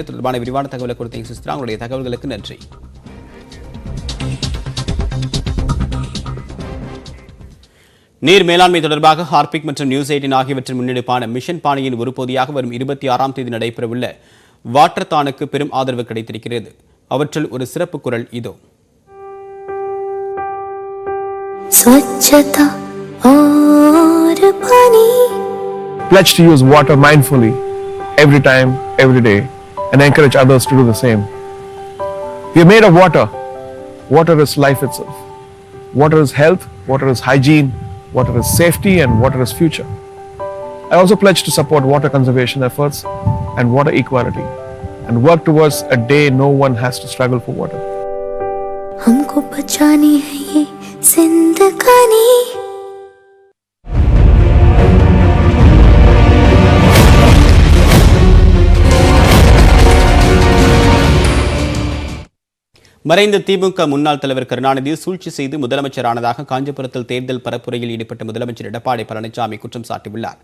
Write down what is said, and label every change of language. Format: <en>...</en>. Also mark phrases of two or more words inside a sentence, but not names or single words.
<ta>தொடர்பான விரிவான தகவலை கொடுத்த சிஸ்ரா, உங்களுடைய தகவல்களுக்கு நன்றி. நீர் மேலாண்மை தொடர்பாக ஹார்பிக் மற்றும் நியூஸ் 18 ஆகியவற்றின் முன்னெடுப்பான மிஷன் பாணியின் ஒரு பகுதியாக வரும் 26ஆம் தேதி நடைபெறவுள்ள வாட்டர் தானுக்கு பெரும் ஆதரவு கிடைத்திருக்கிறது. அவற்றில் ஒரு சிறப்பு குரல் இதோ.</ta> <hi>स्वच्छता और पानी.</hi> <en>Pledge to use water mindfully every time, every day, and encourage others to do the same. We are made of water. Water is life itself. Water is health, water is hygiene, water is safety, and water is future. I also pledge to support water conservation efforts and water equality, and work towards a day no one has to struggle for water.</en> <hi>हमको बचानी है ये जिंदगानी.</hi> <ta>மறைந்த திமுக முன்னாள் தலைவர் கருணாநிதி சூழ்ச்சி செய்து முதலமைச்சரானதாக காஞ்சிபுரத்தில் தேர்தல் பரப்புரையில் ஈடுபட்ட முதலமைச்சர் எடப்பாடி பழனிசாமி குற்றம் சாட்டியுள்ளார்.</ta>